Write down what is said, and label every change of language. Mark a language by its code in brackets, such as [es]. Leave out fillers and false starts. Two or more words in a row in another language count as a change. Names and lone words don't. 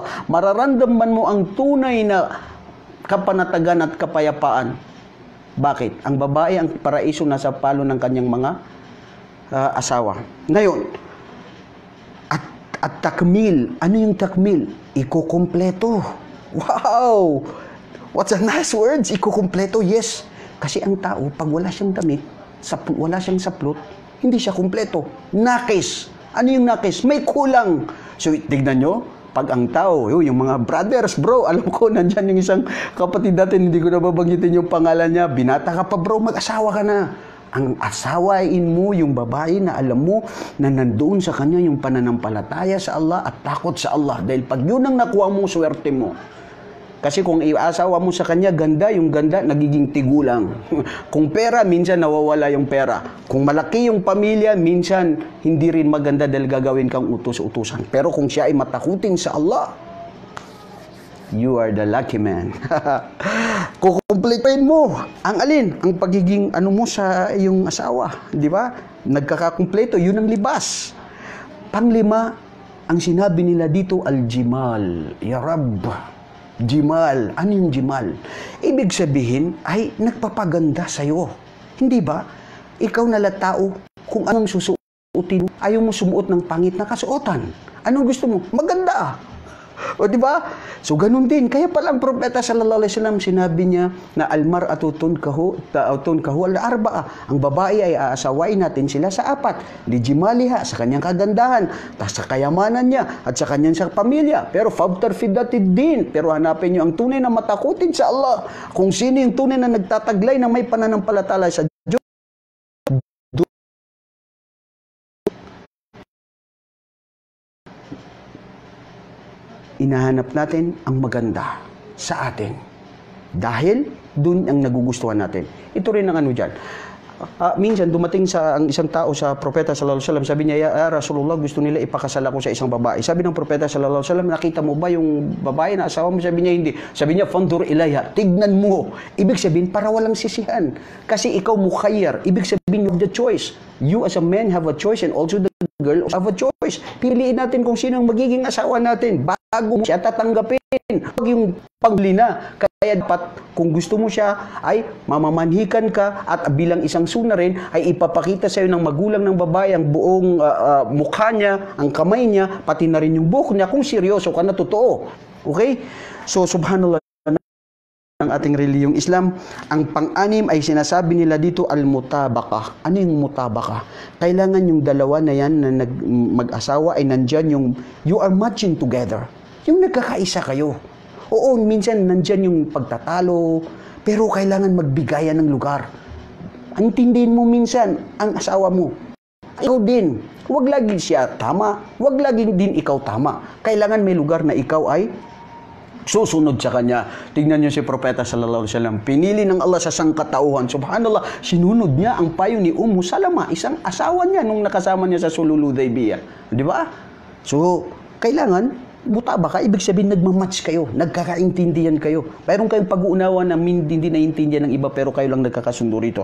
[tl] Mararamdaman mo ang tunay na kapanatagan at kapayapaan. Bakit? Ang babae, ang paraiso nasa palo ng kanyang mga asawa. Ngayon, at takmil. Ano yung takmil? Ikukumpleto. Wow! [en] What's a nice words? Ikukumpleto, yes. [tl] Kasi ang tao, pag wala siyang damit, wala siyang saplot, hindi siya kumpleto. Nakis. Ano yung nakis? May kulang. So, tignan nyo, pag ang tao, yung mga brothers, bro, alam ko, nandyan yung isang kapatid natin, hindi ko na babanggitin yung pangalan niya, binata ka pa bro, mag-asawa ka na. Ang asawain mo yung babae na alam mo na nandoon sa kanya yung pananampalataya sa Allah at takot sa Allah. Dahil pag yun ang nakuha mo, swerte mo. Kasi kung iasawa mo sa kanya, ganda, yung ganda, nagiging tigulang. Kung pera, minsan nawawala yung pera. Kung malaki yung pamilya, minsan hindi rin maganda dahil gagawin kang utos-utusan. Pero kung siya ay matakutin sa Allah, [en] you are the lucky man. [tl] Kukumpletuhin mo ang alin, ang pagiging ano mo sa iyong asawa, di ba? Nagkakakumpleto, yun ang libas. Panglima, ang sinabi nila dito, al-jimal. [ar] Ya Rabb, jimal. [tl] Ano yung jimal? Ibig sabihin ay nagpapaganda sa'yo. Hindi ba? Ikaw nalatao, kung anong susuotin, ayaw mo sumuot ng pangit na kasuotan. Anong gusto mo? Maganda. O di ba? So ganun din. Kaya pala ang propeta [ar] sallallahu alaihi wasallam [tl] sinabi niya na [ar] almar'atu tunkahu al-arba'a. [tl] Ang babae ay aasawain natin sila sa apat. [ar] Li jimaliha, [tl] sa kanyang kagandahan, sa kayamanan niya at sa kanyang sa pamilya. Pero [ar] fabtar fidatid [tl] din. Pero hanapin niyo ang tunay na matakutin sa Allah. Kung sino yung tunay na nagtataglay na may pananampalataya sa Diyos. Inahanap natin ang maganda sa atin. Dahil dun ang nagugustuhan natin. Ito rin ang ano dyan. Minsan dumating ang isang tao sa propeta [ar] sallallahu alaihi wasallam, [tl] sabi niya, [ar] ya Rasulullah, [tl] gusto nila ipakasal ako sa isang babae. Sabi ng propeta [ar] sallallahu alaihi wasallam, [tl] nakita mo ba yung babae na asawa mo? Sabi niya, hindi. Sabi niya, [ar] fandur ilayha, [tl] tignan mo. Ibig sabihin, para walang sisihan. Kasi ikaw mukhayyar. Ibig sabihin, [en] you have the choice. You as a man have a choice, and also the girl have a choice. [tl] Piliin natin kung sino ang magiging asawa natin bago mo siya tatanggapin. Huwag yung panghuli na. Kaya dapat, kung gusto mo siya, ay mamamanhikan ka at bilang isang suna rin, ay ipapakita sa iyo ng magulang ng babae ang buong mukha niya, ang kamay niya, pati na rin yung buhok niya, kung seryoso ka na totoo. Okay? So, subhanallah, ng ating reliyong Islam, ang pang-anim ay sinasabi nila dito al-mutabaka. Ano yung mutabaka? Kailangan yung dalawa na yan na mag-asawa ay nandyan yung [en] you are matching together. [tl] Yung nagkakaisa kayo. Oo, minsan nandyan yung pagtatalo, pero kailangan magbigayan ng lugar. Intindihin mo minsan ang asawa mo. Ikaw din. Huwag lagi siya tama, huwag lagi din ikaw tama. Kailangan may lugar na ikaw ay susunod sa kanya. Tingnan niyo si Propeta [ar] sallallahu alaihi wasallam. [tl] Pinili ng Allah sa sangkatauhan. Subhanallah, sinunod niya ang payo ni Ummu Salama, isang asawa niya nung nakasama niya sa Sulhul Hudaybiyah. Di ba? So, kailangan mutabaka, ibig sabihin nagmamatch kayo, nagkakaintindihan kayo. Mayroon kayong pag-uunawa na hindi naiintindihan ng iba pero kayo lang nagkakasundo rito.